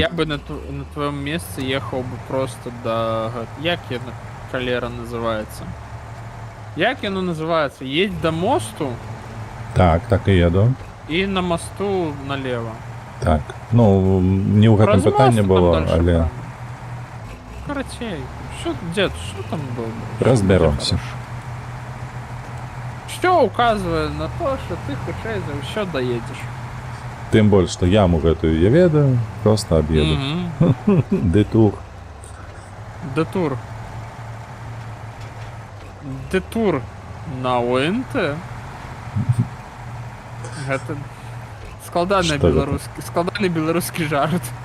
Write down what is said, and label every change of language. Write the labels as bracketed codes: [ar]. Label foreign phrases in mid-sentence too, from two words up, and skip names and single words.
[ru] я бы на твоем месцы ехаў бы просто до... [be] Як яно калера называецца? Як яно называецца? Едь до мосту. Так, так і еду. І на мосту налево. Так. Ну, не ў гэтым пытанне было, але... Карацей. [ru] Дед, что там было? Разберемся. Что указывает на то, что ты [be] хутчэй за ўсё [ru] доедешь. [be] Тым больш, што яму гэтую я ведаю, просто аб'еду. [ru] Детур. Детур. Детур на ОНТ? [be] Гэта складаны беларускі жарт.